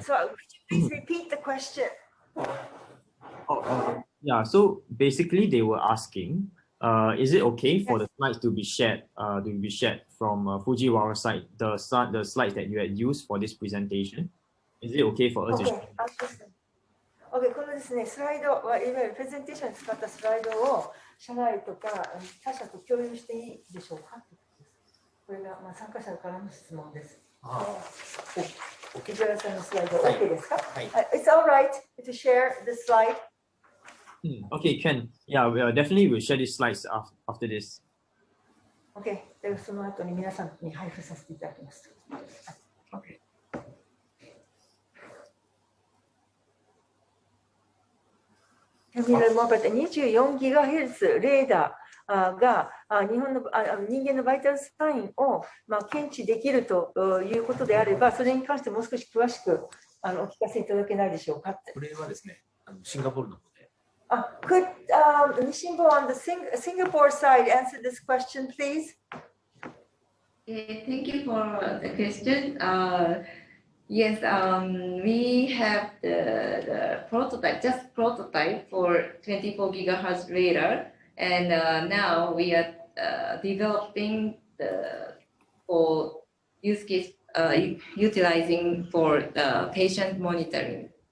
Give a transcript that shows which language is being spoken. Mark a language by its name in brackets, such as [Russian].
[English] So please repeat the question. Yeah, so basically they were asking, is it okay for the slides to be shared from Fujiwara side, the slides that you had used for this presentation? Is it okay for us to share? [Japanese] OK、このですね、スライドはいわゆるプレゼンテーションに使ったスライドを社内とか他社と共有していいでしょうかということです。これが参加者からの質問です。藤原さんのスライド OK ですか？はい。 [English] It's all right to share the slide. Okay, Ken. Yeah, definitely we'll share these slides after this. [Japanese] OK、でその後に皆さんに配布させていただきます。 OK。 24ギガヘルツレーダーが人間のバイタルサインを検知できるということであれば、それに関してもう少し詳しくお聞かせいただけないでしょうかって。これはですね、シンガポールの方で。 [English] Could Nisshinbo on the Singapore side answer this question, please? Thank you for the question. Yes, we have the prototype, just prototype for 24 gigahertz radar, and now we are developing for use case utilizing for the patient monitoring.